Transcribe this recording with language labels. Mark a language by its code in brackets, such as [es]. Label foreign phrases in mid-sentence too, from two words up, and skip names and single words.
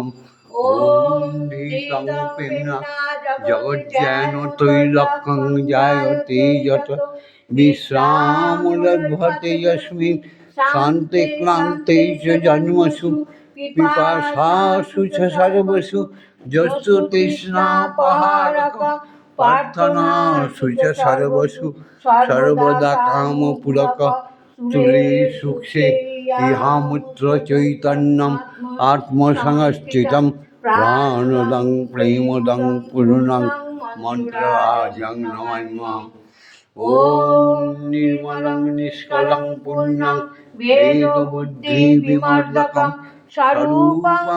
[sa] ওম ধীতং পিম্না জগজ্ঞানতৈলক্যং জায়তে যত বিশ্রামলভ্যতে যস্মিন শান্তি ক্লান্তে চ জন্মসু পিপাসাসু চ সর্বসু যস্তু তৃষ্ণাপহারক প্রার্থনাসু চ সর্বসু সর্বদা কামপূরক তুলে সুখে ইহামূত্র চৈতন্যম আত্মসংস্থিতম প্রাণদং প্রেমদং পূর্ণং মন্ত্রাজং নমাম্যহম। ওম নির্মলং নিষ্কলং পুণ্যং বেদবুদ্ধি বিমর্দকং স্বরূপং